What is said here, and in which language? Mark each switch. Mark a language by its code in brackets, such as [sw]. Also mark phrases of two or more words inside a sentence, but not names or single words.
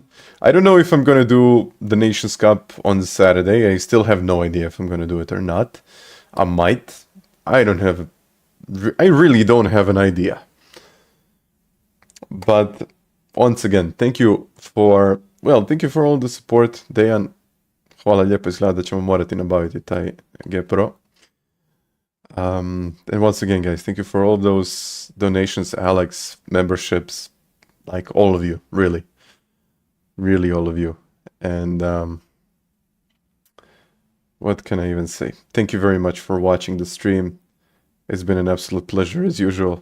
[en] I don't know if I'm gonna do the Nations Cup on Saturday. I still have no idea if I'm gonna do it or not. I might. I really don't have an idea. But once again, thank you for all the support. [hr] Dejan, hvala lijepo, izgleda da ćemo morati nabaviti taj G Pro. [en] And once again, guys, thank you for all those donations, Alex, memberships, like all of you, really all of you. And what can I even say? Thank you very much for watching the stream. It's been an absolute pleasure as usual.